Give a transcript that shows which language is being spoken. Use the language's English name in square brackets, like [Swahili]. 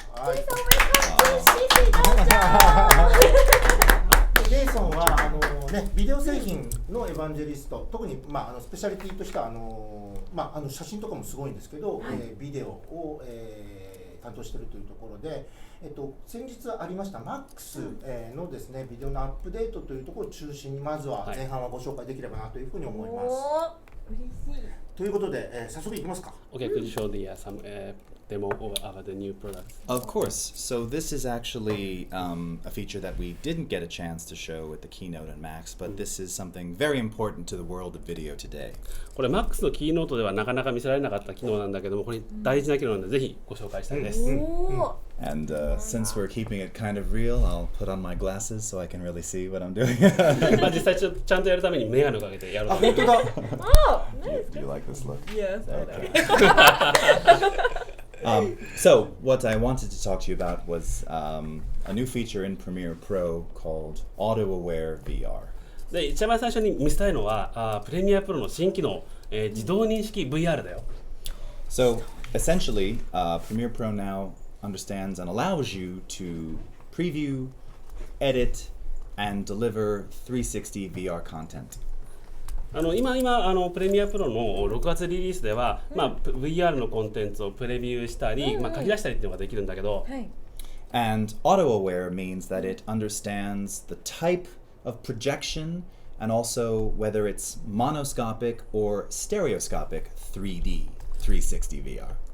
[Japanese] はい、ジェイソン、CC道場。ジェイソンはビデオ製品のエヴァンジェリスト、特に、スペシャリティとしては写真とかもすごいんですけど、ビデオを、担当しているというところで、先日ありました MAX のですねビデオのアップデートというところを中心にまずは前半はご紹介できればなというふうに思います。嬉しい。ということで、早速いきますか。 [English] Okay, could you show the some demo of the new products? Of course. So this is actually a feature that we didn't get a chance to show at the keynote on Max, but this is something very important to the world of video today. [Japanese] これ MAX のキーノートではなかなか見せられなかった機能なんだけども、これ大事な機能なのでぜひご紹介したいです。 [English] And since we're keeping it kind of real, I'll put on my glasses so I can really see what I'm doing. [Japanese] 実際ちゃんとやるためにメガネをかけてやる。本当だ。 [English] Do you like this look? Yes. So what I wanted to talk to you about was a new feature in Premiere Pro called Auto-Aware VR. [Japanese] で一番最初に見せたいのはプレミアプロの新機能、自動認識 VR だよ。 [English] So essentially, Premiere Pro now understands and allows you to preview, edit, and deliver 360 VR content. [Japanese] 今プレミアプロの6月リリースでは、VR のコンテンツをプレビューしたり、書き出したりっていうのができるんだけど、 [English] And auto-aware means that it understands the type of projection and also whether it's monoscopic or stereoscopic 3D 360 VR.